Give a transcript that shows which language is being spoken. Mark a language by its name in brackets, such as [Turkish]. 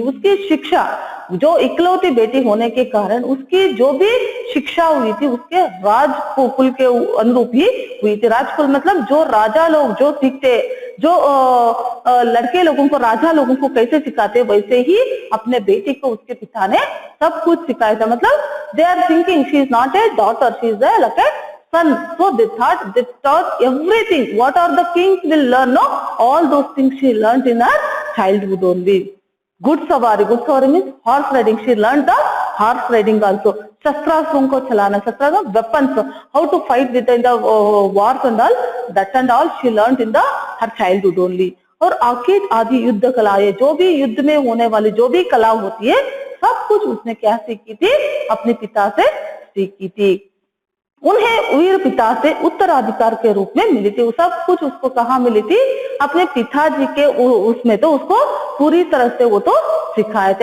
[Hindi] उसकी शिक्षा जो इकलौती बेटी होने के कारण उसकी जो भी शिक्षा हुई थी उसके राजकुल के अनुरूप ही हुई थी। राजकुल मतलब जो राजा लोग जो सीखते, जो लड़के लोगों को, राजा लोगों को कैसे सिखाते, वैसे ही अपने बेटी को उसके पिता ने सब कुछ सिखाया था। [English] मतलब they are thinking she is not a daughter, she is like a son. So they taught everything. What are the kings will learn? No, all those things she learned in her childhood only. Good savari means horse riding. She learned the horse riding also. [Hindi] शस्त्रास्त्रों को चलाना, [English] शस्त्र weapons, how to fight with in the wars and all, that and all she learned in the her childhood only. [Hindi] और आदि युद्ध कलाएं, जो भी युद्ध में होने वाली जो भी कला होती है सब कुछ उसने क्या सीखी थी? अपने पिता से सीखी थी। उन्हें वीर पिता से उत्तराधिकार के रूप में मिली थी। सब कुछ उसको कहाँ मिली थी? अपने पिताजी के उसमें तो उसको पूरी तरह से वो तो सिखाए थे।